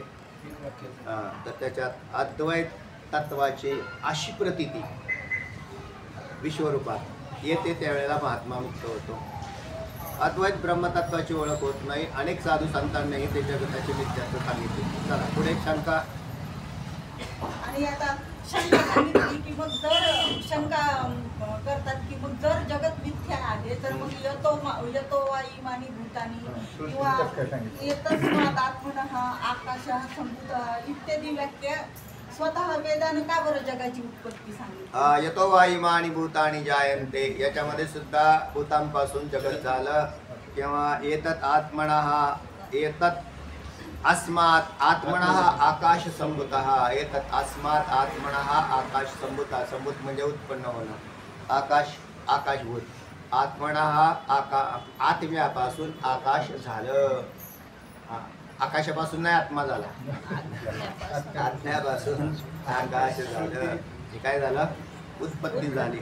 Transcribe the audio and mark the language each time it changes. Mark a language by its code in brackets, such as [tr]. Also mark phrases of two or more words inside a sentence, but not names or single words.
[mr] तर त्याच्यात अद्वैत तत्वाची अशी प्रतीती विश्वरूपात येते, त्यावेळेला महात्मा मुक्त होतो. अद्वैत ब्रह्मतत्वाची ओळख होत नाही. अनेक साधू संतांनाही ते जगताची मिथ्यात्व सांगितले. चला पुढे शंका. आणि आता शंका सांगितली की मग जर शंका करतात की मग जर जगत मिथ्या आहे तर मग [sa] यतो वा इमानी भूतानी [mr] किंवा [sa] येतस्मात् आत्मनः आकाशः संभूतः [mr] इत्यादी वाक्य स्वतः वेदाने का बरं जगाची उत्पत्ती सांगितली? [sa] यतो वा इमानी भूतानी जायन्ते, [mr] याच्यामध्ये सुद्धा भूतांपासून जगत झालं. [sa] किंवा एतत् आत्मनः, एतत् अस्मात् आत्मनः आकाश संभूतः, एतत् अस्मात् आत्मनः आकाश संभूतः. [mr] संभूत म्हणजे उत्पन्न होणं, आकाश आकाशभूत. आत्मना हा आत्म्यापासून आकाश झालं. आकाशापासून नाही आत्मा झाला, आत्म्यापासून आकाश झालं. हे काय झालं? उत्पत्ती झाली.